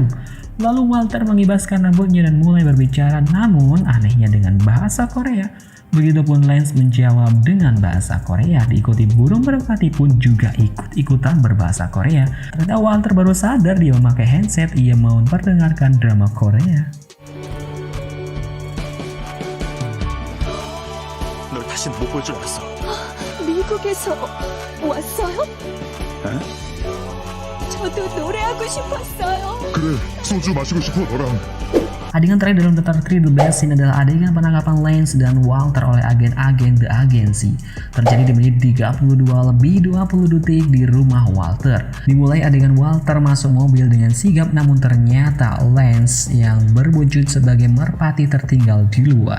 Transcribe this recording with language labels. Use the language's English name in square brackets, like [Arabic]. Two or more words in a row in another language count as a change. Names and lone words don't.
[Indonesian] Lalu Walter mengibaskan rambutnya dan mulai berbicara, namun anehnya dengan bahasa Korea. Begitupun Lance menjawab dengan bahasa Korea, diikuti burung merpati pun juga ikut-ikutan berbahasa Korea. Ternyata Walter baru sadar dia memakai handset, ia mau memperdengarkan drama Korea. [Korean] 널 다신 못 볼 줄 알았어. 미국에서 왔어요? 에? 저도 노래하고 싶었어요. 그래, 소주 마시고 싶어 너랑. [Indonesian] Adegan terakhir dalam Daftar 3 The Best Scene adalah adegan penangkapan Lance dan Walter oleh agen-agen The Agency. Terjadi di menit 32 lebih 20 detik di rumah Walter. Dimulai adegan Walter masuk mobil dengan sigap, namun ternyata Lance yang berwujud sebagai merpati tertinggal di luar.